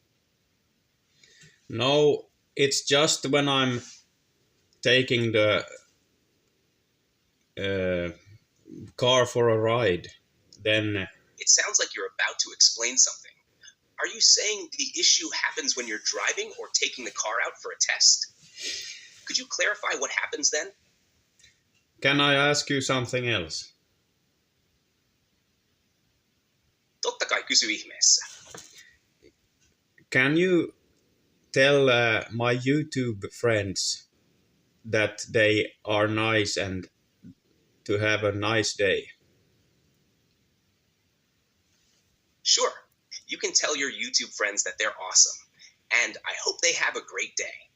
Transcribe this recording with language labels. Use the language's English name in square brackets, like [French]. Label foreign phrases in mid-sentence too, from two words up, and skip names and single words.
[English] No, it's just when I'm taking the car for a ride, then... It sounds like you're about to explain something. Are you saying the issue happens when you're driving or taking the car out for a test? Could you clarify what happens then? Can I ask you something else? [Finnish] Totta kai, kysy ihmeessä. [English] Can you tell my YouTube friends that they are nice and to have a nice day. Sure, you can tell your YouTube friends that they're awesome, and I hope they have a great day.